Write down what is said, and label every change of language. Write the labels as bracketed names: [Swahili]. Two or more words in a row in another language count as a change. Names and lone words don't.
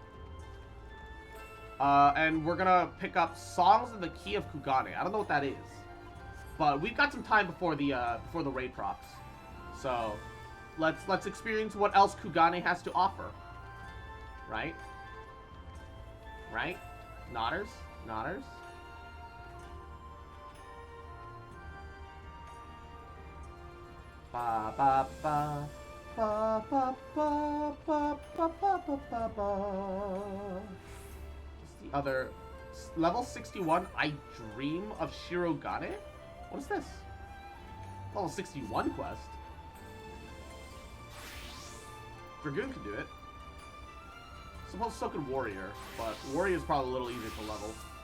[English] And we're gonna pick up Songs in the Key of Kugane. I don't know what that is, but we've got some time before the raid procs. So let's experience what else Kugane has to offer. Right? Right? Nodders? Nodders? Ba ba ba ba ba ba ba ba ba ba ba ba. Just the other Level 61, I Dream of Shirogane? What is this? Level 61 quest. Dragoon can do it. Suppose so could Warrior, but Warrior is probably a little easier to level.